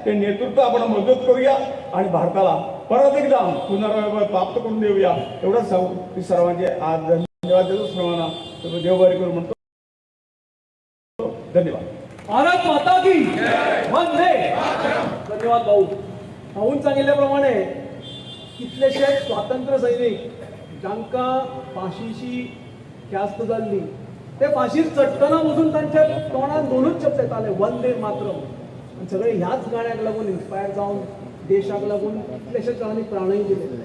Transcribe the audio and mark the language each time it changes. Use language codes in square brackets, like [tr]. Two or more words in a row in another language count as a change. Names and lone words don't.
[mr] ते नेतृत्व आपण मजबूत करूया आणि भारताला परत एकदा पुनर्वैभव प्राप्त करून देऊया. एवढंच सांगू सर्वांचे आज धन्यवाद देतो. सर्वांना देवबारी करून म्हणतो धन्यवाद. [hi] भारत माता की वंदे. [mr] धन्यवाद भाऊ. [kok] भाऊन सांगितल्याप्रमाणे कितलेशे स्वातंत्र्य सैनिक जांकां फाशीची ख्यास्त जाल्ली ते फाशीर चडटना वचून तांच्या तोंडान दोनूच शब्द येताले वंदे मातरम. आनी सगळे ह्याच गाण्याक लागून इन्स्पायर जावन देशाक लागून कितलेशे जणांनी प्राणय दिले.